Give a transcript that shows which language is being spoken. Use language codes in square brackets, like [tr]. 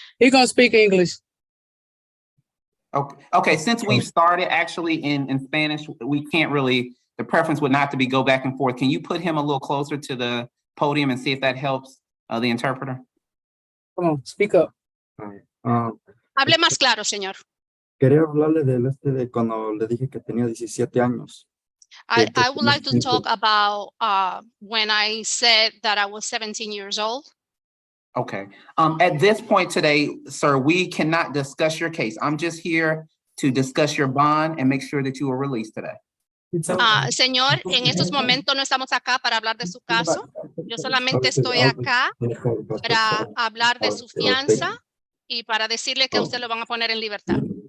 [en] He's gonna speak English. Okay. Since we've started actually in Spanish, we can't really, the preference would not to be go back and forth. Can you put him a little closer to the podium and see if that helps the interpreter? Come on, speak up. [es] Hable más claro, señor. Quería hablarle de cuando le dije que tenía 17 años. [en] I would like to talk about when I said that I was 17 years old. Okay. At this point today, sir, we cannot discuss your case. I'm just here to discuss your bond and make sure that you are released today. [es] Señor, en estos momentos no estamos acá para hablar de su caso. Yo solamente estoy acá para hablar de su fianza y para decirle que usted lo van a poner en libertad.